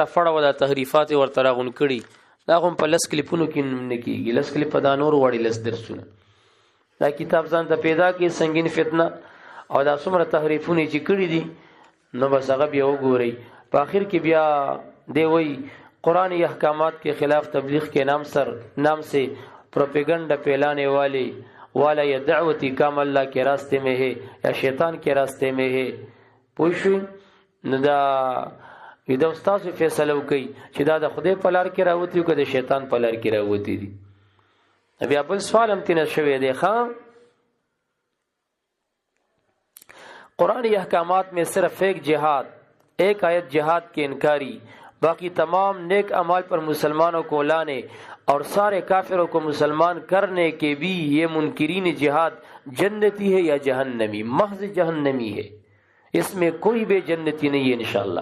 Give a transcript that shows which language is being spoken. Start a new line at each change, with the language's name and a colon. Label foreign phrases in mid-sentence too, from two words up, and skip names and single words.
Pashto: فړه دا تحریفات ورته راغون کړي دا هم په لس کلیپونو کې نه کېږي لس کلیپ دا نور وړي لس درسونه دا کتاب ځان ته پیدا کې سنگین فتنه او دا څومره تحریفونه چې کړي دي نو بس هغه بیا وګورئ په آخر کې بیا دی وایي
Urdu: قرآنی احکامات کے خلاف تبلیغ کے نام سے پروپیگنڈا پھیلانے والا یا دعوتی کام اللہ کے راستے میں ہے یا شیطان کے راستے میں ہے
Pashto: پوښوي نو دا دا استاد فیصله وکي چې دا د خدای په لار کې راوتی او که د شیطان په لار کې راوتی دي بیا بل سوال هم تینه شوی دی ښا
Urdu: قرآنی احکامات میں صرف ایک آیت جہاد کی انکاری باقی تمام نیک اعمال پر مسلمانوں کو لانے اور سارے کافروں کو مسلمان کرنے کے بھی یہ منکرین جہاد جنتی ہے یا جہنمی محض جہنمی ہے اس میں کوئی بھی جنتی نہیں ہے انشاءاللہ۔